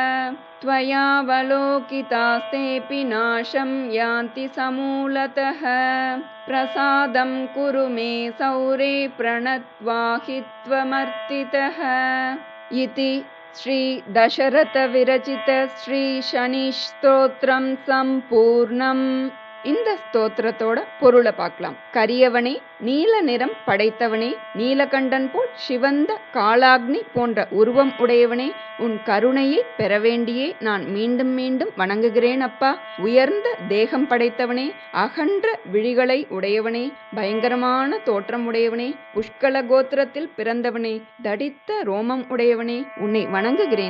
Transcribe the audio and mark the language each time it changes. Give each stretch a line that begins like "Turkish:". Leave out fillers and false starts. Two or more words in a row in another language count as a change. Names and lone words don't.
Sanskrit: त्वयावलोकितास्तेऽपि नाशं यान्ति समूलतः प्रसादं कुरु मे सौरे प्रणत्वाहि त्वमर्तितः इति श्री दशरथ विरचित श्री शनि स्तोत्रम संपूर्णम.
Tamil: இந்த ஸ்தோத்திரத்தோட பொருளை பார்க்கலாம். கரியவனே, நீல நிறம் படைத்தவனே, நீலகண்டன் போல் சிவந்த காளாக்னி போன்ற உருவம் உடையவனே, உன் கருணையை பெற வேண்டியே நான் மீண்டும் மீண்டும் வணங்குகிறேன் அப்பா. உயர்ந்த தேகம் படைத்தவனே, அகன்ற விழிகளை உடையவனே, பயங்கரமான தோற்றம் உடையவனே, புஷ்கல கோத்திரத்தில் பிறந்தவனே, தடித்த ரோமம் உடையவனே, உன்னை வணங்குகிறேன்.